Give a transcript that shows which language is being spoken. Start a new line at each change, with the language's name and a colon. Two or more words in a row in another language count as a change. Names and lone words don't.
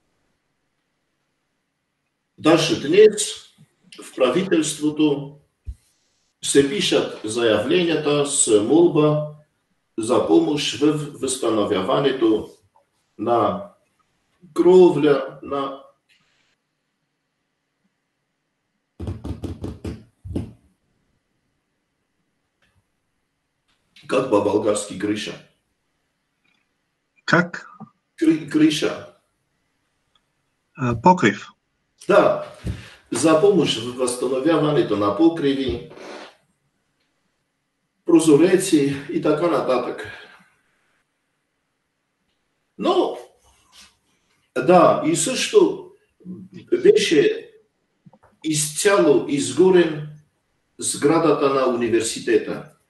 Bulgarian: Даже днес в правителството се пишат заявленията с молба за помощ в възстановяването на кровля, на как по-български крыша? Как? Крыша. Покрив. Да, за помощ в възстановяването на покриви, прозореци и така нататък. Но, да, и също беше изцяло изгорен сградата на университета.